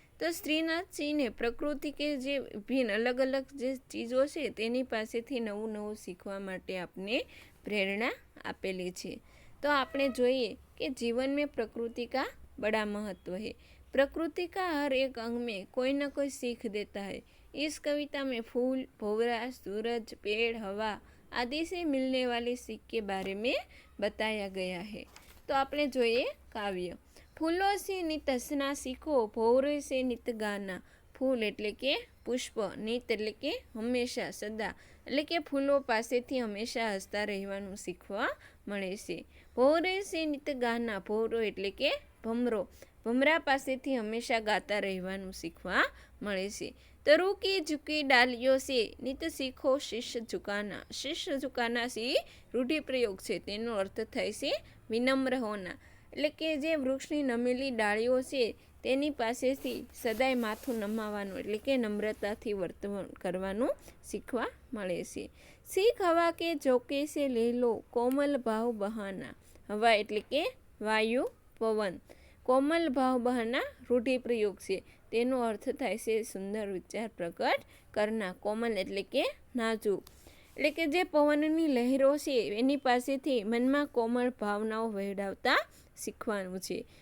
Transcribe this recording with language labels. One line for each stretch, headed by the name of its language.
Gujarati: તો શ્રીનાથસિંહને પ્રકૃતિ કે જે ભિન્ન અલગ અલગ જે ચીજો છે તેની પાસેથી નવું નવું શીખવા માટે આપને પ્રેરણા આપેલી છે. તો આપણે જોઈએ કે જીવન
Hindi: में प्रकृति का बड़ा महत्व है. प्रकृति का हर एक अंग में कोई न कोई सीख देता है. इस कविता में फूल, भंवरा, सूरज, पेड़, हवा आदि से मिलने वाली सीख के बारे में बताया गया है. तो आपने
Gujarati: જોઈએ કાવ્ય.
Hindi: ફૂલો से नित हंसना सीखो, भंवरे से नित गाना.
Gujarati: ફૂલ એટલે કે પુષ્પ, નિત એટલે કે હંમેશા, સદા એટલે કે ફૂલો પાસેથી હંમેશા હસતા રહેવાનું શીખવા મળે છે.
Hindi: ભંવરે સે નિત ગાના,
Gujarati: ભંવરો એટલે કે ભમરો, ભમરા પાસેથી હંમેશા ગાતા રહેવાનું શીખવા મળે છે.
Hindi: तरु की झुकी डालियों से नित सीखो शिष्य झुकाना. शिष्य झुकाना से
Gujarati: રૂઢિપ્રયોગ છે, તેનો અર્થ થાય છે
Hindi: વિનમ્ર હોના,
Gujarati: એટલે કે જે વૃક્ષની નમેલી ડાળીઓ છે તેની પાસેથી સદાય માથું નમાવાનું એટલે કે નમ્રતાથી વર્તન કરવાનું શીખવા મળે છે.
Hindi: सीख हवा के झोंके से ले लो कोमल भाव बहाना.
Gujarati: हवा એટલે કે વાયુ, પવન.
Hindi: કોમલ ભાવ બહાના
Gujarati: રૂઢિપ્રયોગ છે, તેનો અર્થ થાય છે
Hindi: સુંદર વિચાર પ્રકટ કરના.
Gujarati: કોમલ એટલે કે નાજુક, એટલે કે જે પવનની લહેરો છે એની પાસેથી મનમાં કોમળ ભાવનાઓ વહેડાવતા શીખવાનું છે.